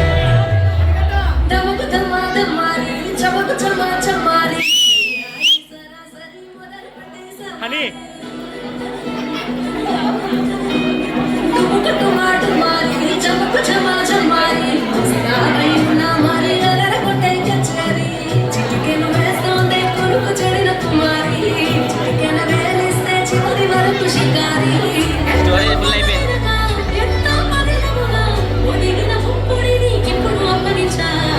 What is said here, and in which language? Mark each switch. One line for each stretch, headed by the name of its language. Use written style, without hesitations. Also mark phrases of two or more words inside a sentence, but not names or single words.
Telugu: దమక్ దమా దమారి చమక్ చమా చమారి हनी చమక్ చమా చమారి మారి అరర కోటే కచరి చిటికెన వేస్తోందే కొడుకు చెడిన కుమారి చిటికెన వేలిస్తే చివరి వరకు షికారి
English: story full
Telugu: అయిపోయింది ఎంతో పదిలముగా ఒదిగిన పుప్పుడిని ఇప్పుడు అప్పగించా